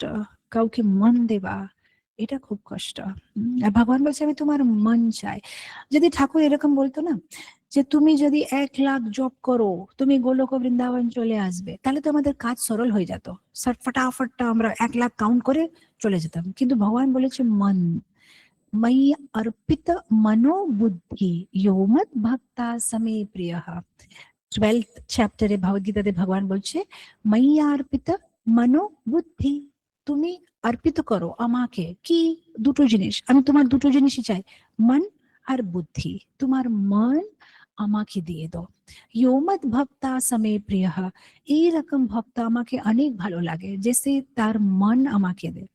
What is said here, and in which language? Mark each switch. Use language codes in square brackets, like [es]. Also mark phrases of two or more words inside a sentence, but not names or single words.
[bn] কাউকে মন দেবা, এটা খুব কষ্ট। আর ভগবান বলছে আমি তোমার মন চাই। যদি ঠাকুর এরকম বলতো না যে তুমি যদি 1,00,000 জপ করো তুমি গোলক বৃন্দাবন চলে আসবে, তাহলে তো আমাদের কাজ সরল হয়ে যেত। ফটাফট আমরা 1,00,000 কাউন্ট করে চলে যেতাম। কিন্তু ভগবান বলেছে মন, [sa] मयि अर्पित मनो बुद्धि यो मत भक्ता समे प्रिय। [bn] 12th চ্যাপ্টারে ভগবদ্গীতাতে ভগবান বলছে [sa] ময়ি অর্পিত মনো বুদ্ধি, [bn] তুমি অর্পিত করো আমাকে। কি? দুটো জিনিস, আমি তোমার দুটো জিনিসই চাই, মন আর বুদ্ধি। তোমার মন আমাকে দিয়ে দাও। [sa] ইয়োমত ভক্তা সমে প্রিয়, [bn] এইরকম ভক্ত আমাকে অনেক ভালো লাগে, যে সে তার মন আমাকে দেয়।